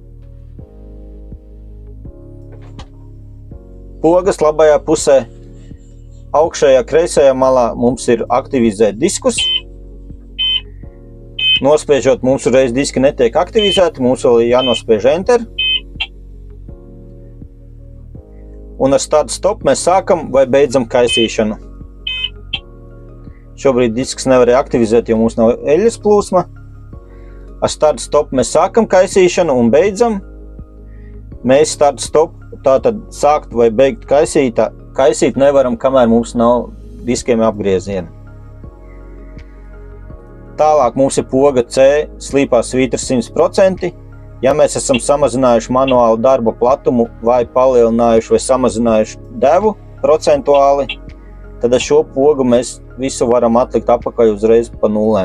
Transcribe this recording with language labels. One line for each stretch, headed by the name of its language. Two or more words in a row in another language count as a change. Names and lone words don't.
Latvian: Pogas labajā pusē, augšējā kreisajā malā mums ir aktivizēt diskus. Nospiežot, mums uzreiz diski netiek aktivizēti, mums vēl ir jānospiež Enter. Un ar
English: start stop
Latvian: mēs sākam vai beidzam kaisīšanu. Šobrīd disks nevarēja aktivizēt, jo mums nav eļļas plūsma. Ar
English: start stop
Latvian: mēs sākam kaisīšanu un beidzam. Mēs
English: start stop,
Latvian: tātad sākt vai beigt kaisīt nevaram, kamēr mums nav diskiem apgrieziena. Tālāk mums ir poga C, slīpā svītras 100%. Ja mēs esam samazinājuši manuāli darba platumu vai palielinājuši vai samazinājuši devu procentuāli, tad ar šo pogu mēs visu varam atlikt atpakaļ uzreiz pa nullēm.